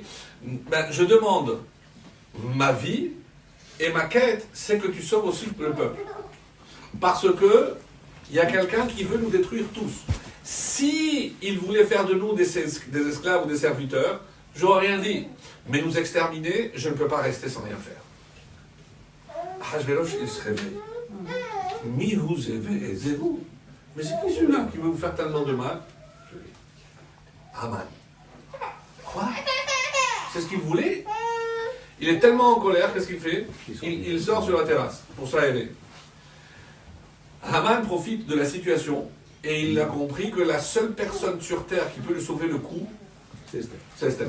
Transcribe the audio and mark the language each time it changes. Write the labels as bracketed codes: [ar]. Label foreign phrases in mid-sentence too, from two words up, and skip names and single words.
[fr] Je demande ma vie, et ma quête, c'est que tu sauves aussi le peuple. Parce que il y a quelqu'un qui veut nous détruire tous. Si il voulait faire de nous des esclaves ou des serviteurs, j'aurais rien dit. Mais nous exterminer, je ne peux pas rester sans rien faire. Achashverosh, il se réveille. [he] מי הוא זה ואי זה הוא. [fr] Mais c'est qui celui-là qui veut vous faire tellement de mal? Haman. Quoi? C'est ce qu'il voulait? Il est tellement en colère, qu'est-ce qu'il fait? Il sort sur la terrasse pour s'aérer. Haman profite de la situation et il a compris que la seule personne sur terre qui peut lui sauver le coup, c'est Esther.